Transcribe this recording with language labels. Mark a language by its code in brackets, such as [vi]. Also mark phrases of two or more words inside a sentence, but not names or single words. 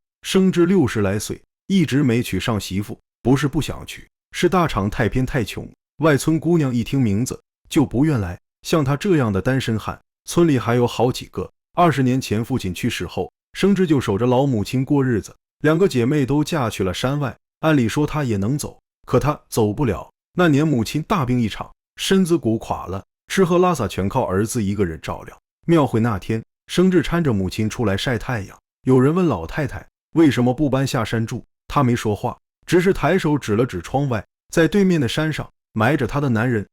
[zh] 生志60來歲，一直沒娶上媳婦，不是不想娶，是大場太偏太窮， 外村姑娘一聽名字就不願來，像她這樣的單身漢，村裡還有好幾個。20年前父親去世後，生芝就守着老母親過日子，两个姐妹都嫁去了山外，按理說她也能走，可她走不了。那年母親大病一場，身子骨垮了，吃喝拉撒全靠兒子一個人照料。廟會那天，生芝攙着母親出來曬太陽，有人問老太太為什麼不搬下山住，她沒說話，只是抬手指了指窗外，在對面的山上埋着她的男人。